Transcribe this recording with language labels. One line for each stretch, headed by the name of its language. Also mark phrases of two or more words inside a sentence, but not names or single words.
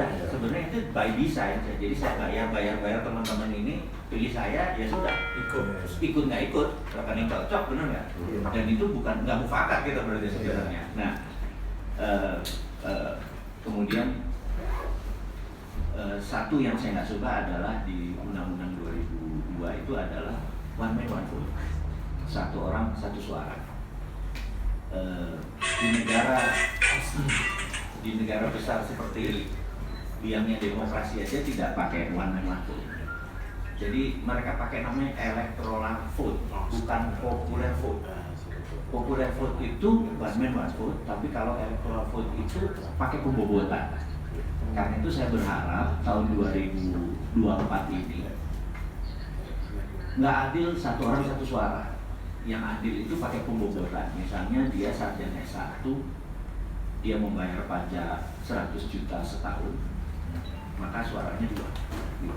Indonesian: Sebenarnya itu
English: by design.
Indonesian: Jadi saya bayar teman-teman ini pilih saya, ya sudah ikut nggak ikut, rekening cocok, benar nggak? Dan itu bukan nggak mufakat kita berarti sebenarnya. Nah, kemudian satu yang saya nggak suka adalah di Undang-Undang 2002 itu adalah
English: one man one vote,
Indonesian: satu orang satu suara. Di negara besar seperti biangnya demokrasi aja tidak pakai
English: one man one vote.
Indonesian: Jadi mereka pakai namanya
English: electoral vote,
Indonesian: bukan
English: popular vote. Popular vote
Indonesian: itu
English: one man one vote,
Indonesian: tapi kalau
English: electoral vote
Indonesian: itu pakai pembobotan. Karena itu saya berharap tahun 2024 ini nggak adil satu orang satu suara. Yang adil itu pakai pembobotan. Misalnya dia sarjana S1, dia membayar pajak 100 juta setahun, maka suaranya 2 gitu.